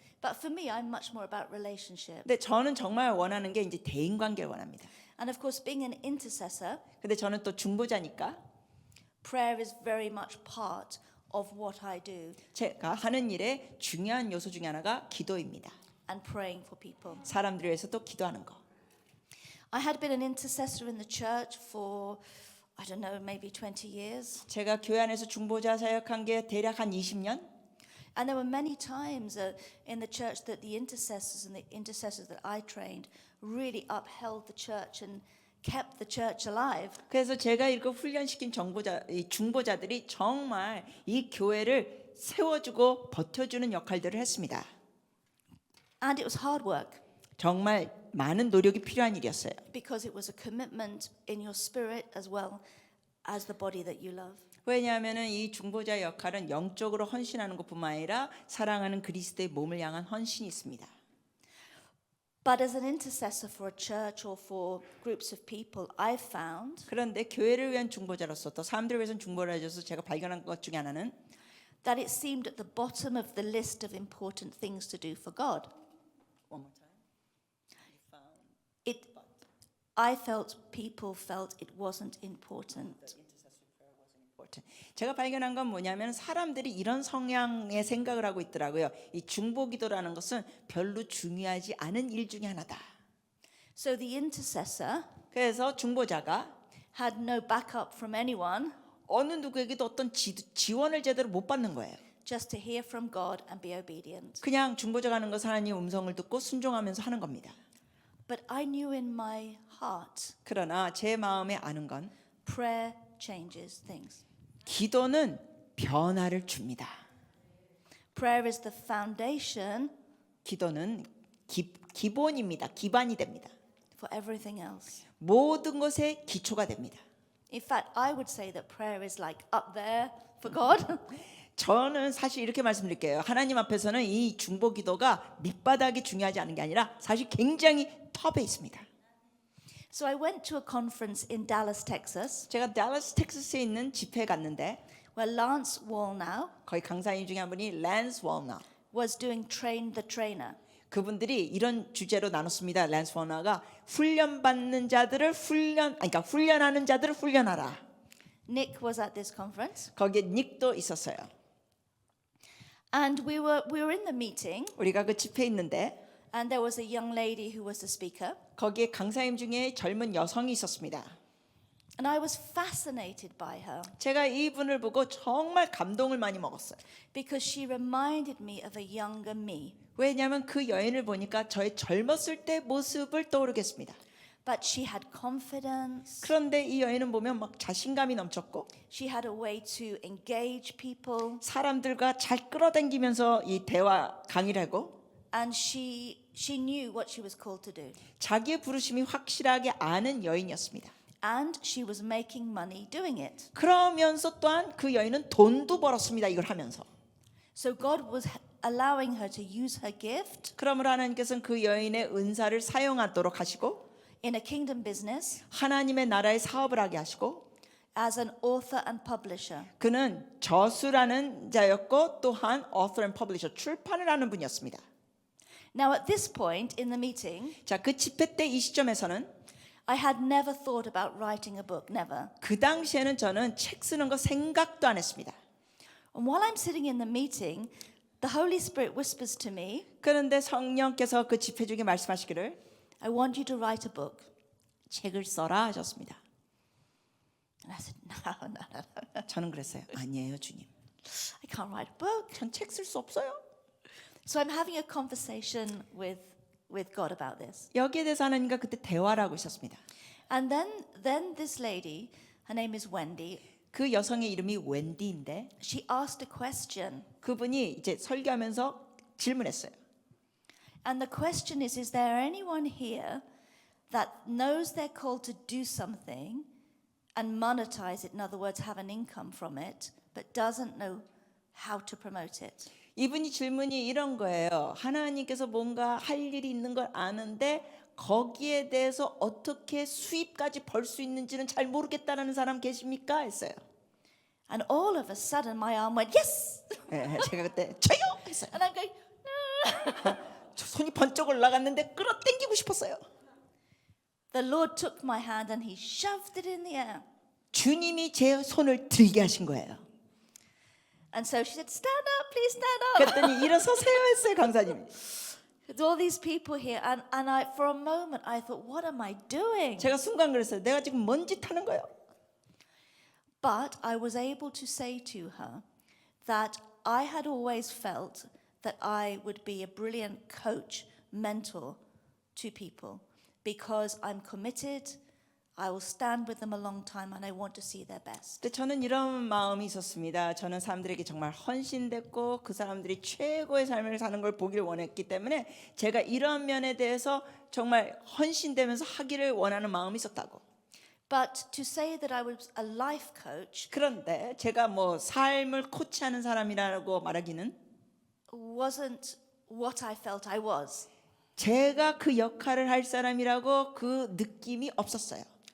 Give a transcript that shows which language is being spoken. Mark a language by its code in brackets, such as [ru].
[en] But for me, I'm much more about relationship. [ko] 근데 저는 정말 원하는 게 이제 대인 관계를 원합니다. [en] And of course, being an intercessor, [ko] 근데 저는 또 중보자니까 [en] prayer is very much part of what I do [ko] 제가 하는 일의 중요한 요소 중에 하나가 기도입니다. [en] and praying for people. [ko] 사람들을 위해서 또 기도하는 거. [en] I had been an intercessor in the church for, I don't know, maybe 20 years. [ko] 제가 교회 안에서 중보자 사역한 게 대략 한 20년. [en] And there were many times in the church that the intercessors and the intercessors that I trained really upheld the church and kept the church alive. [ko] 그래서 제가 이렇게 훈련시킨 이 중보자들이 정말 이 교회를 세워주고 버텨주는 역할들을 했습니다. [en] And it was hard work [ko] 정말 많은 노력이 필요한 일이었어요. [en] because it was a commitment in your spirit as well as the body that you love. [ko] 왜냐하면은 이 중보자 역할은 영적으로 헌신하는 것뿐만 아니라 사랑하는 그리스도의 몸을 향한 헌신이 있습니다. [en] But as an intercessor for a church or for groups of people, I've found [ko] 그런데 교회를 위한 중보자로서 또 사람들을 위해서 중보를 해줘서 제가 발견한 것 중에 하나는 [en] that it seemed at the bottom of the list of important things to do for God. I felt people felt it wasn't important. [ko] 제가 발견한 건 뭐냐면 사람들이 이런 성향의 생각을 하고 있더라고요. 이 중보기도라는 것은 별로 중요하지 않은 일 중에 하나다. [en] So the intercessor [ko] 그래서 중보자가 [en] had no backup from anyone, [ko] 어느 누구에게도 어떤 지원을 제대로 못 받는 거예요. [en] just to hear from God and be obedient. [ko] 그냥 중보자가 하는 것은 하나님의 음성을 듣고 순종하면서 하는 겁니다. [en] But I knew in my heart, [ko] 그러나 제 마음에 아는 건 [en] prayer changes things. [ko] 기도는 변화를 줍니다. [en] Prayer is the foundation [ko] 기도는 기본입니다. 기반이 됩니다. [en] for everything else. [ko] 모든 것의 기초가 됩니다. [en] In fact, I would say that prayer is like up there for God. [ko] 저는 사실 이렇게 말씀드릴게요. 하나님 앞에서는 이 중보기도가 밑바닥이 중요하지 않은 게 아니라 사실 굉장히 톱에 있습니다. [en] So I went to a conference in Dallas, Texas, [ko] 제가 달라스 텍사스에 있는 집회에 갔는데 [en] where Lance Wallnau [ko] 거기 강사님 중에 한 분이 랜스 월너 [en] was doing Train the Trainer. [ko] 그분들이 이런 주제로 나눴습니다. 랜스 월너가 훈련받는 자들을 그러니까 훈련하는 자들을 훈련하라. [en] Nick was at this conference, [ko] 거기에 닉도 있었어요. [en] and we were in the meeting, [ko] 우리가 그 집회에 있는데 [en] and there was a young lady who was the speaker, [ko] 거기에 강사님 중에 젊은 여성이 있었습니다. [en] and I was fascinated by her [ko] 제가 이분을 보고 정말 감동을 많이 먹었어요. [en] because she reminded me of a younger me. [ko] 왜냐하면 그 여인을 보니까 저의 젊었을 때 모습을 떠오르게 했습니다. [en] But she had confidence. [ko] 그런데 이 여인은 보면 막 자신감이 넘쳤고 [en] She had a way to engage people, [ko] 사람들과 잘 끌어당기면서 이 대화 강의를 하고 [en] and she knew what she was called to do. [ko] 자기의 부르심이 확실하게 아는 여인이었습니다. [en] And she was making money doing it. [ko] 그러면서 또한 그 여인은 돈도 벌었습니다. 이걸 하면서. [en] So God was allowing her to use her gift [ko] 그러므로 하나님께서는 그 여인의 은사를 사용하도록 하시고 [en] in a kingdom business [ko] 하나님의 나라의 사업을 하게 하시고 [en] as an author and publisher. [ko] 그는 저술하는 자였고 또한 [en] author and publisher [ko] 출판을 하는 분이었습니다. [en] Now at this point in the meeting, [ko] 자, 그 집회 때 이 시점에서는 [en] I had never thought about writing a book, never. [ko] 그 당시에는 저는 책 쓰는 거 생각도 안 했습니다. [en] And while I'm sitting in the meeting, the Holy Spirit whispers to me, [ko] 그런데 성령께서 그 집회 중에 말씀하시기를 [en] I want you to write a book. [ko] 책을 써라 하셨습니다. [en] And I said, no. [ko] 저는 그랬어요. 아니에요, 주님. [en] I can't write a book. [ko] 전 책 쓸 수 없어요. [en] So I'm having a conversation with God about this. [ko] 여기에 대해서 하나님과 그때 대화를 하고 있었습니다. [en] And then this lady, her name is Wendy, [ko] 그 여성의 이름이 웬디인데 [en] she asked a question. [ko] 그분이 이제 설교하면서 질문했어요. [en] And the question is there anyone here that knows they're called to do something and monetize it, in other words, have an income from it, but doesn't know how to promote it? [ko] 이분이 질문이 이런 거예요. 하나님께서 뭔가 할 일이 있는 걸 아는데 거기에 대해서 어떻게 수입까지 벌 수 있는지는 잘 모르겠다라는 사람 계십니까? 했어요. [en] And all of a sudden my arm went, yes! [ko] 예, 제가 그때 저요! 했어요. [en] And I'm going, [ko] 저 손이 번쩍 올라갔는데 끌어당기고 싶었어요. [en] the Lord took my hand and he shoved it in the air. [ko] 주님이 제 손을 들게 하신 거예요. [en] And so she said, stand up, please stand up. [ko] 그랬더니 일어서세요 했어요, 강사님이. [en] With all these people here, and I, for a moment, I thought, what am I doing? [ko] 제가 순간 그랬어요. 내가 지금 뭔 짓 하는 거예요? [en] But I was able to say to her that I had always felt that I would be a brilliant coach, mentor to people because I'm committed, I will stand with them a long time and I want to see their best. [ko] 근데 저는 이런 마음이 있었습니다. 저는 사람들에게 정말 헌신됐고 그 사람들이 최고의 삶을 사는 걸 보기를 원했기 때문에 제가 이런 면에 대해서 정말 헌신되면서 하기를 원하는 마음이 있었다고. [en] But to say that I was a life coach [ko] 그런데 제가 뭐 삶을 코치하는 사람이라고 말하기는 [en] wasn't what I felt I was. [ko] 제가 그 역할을 할 사람이라고 그 느낌이 없었어요.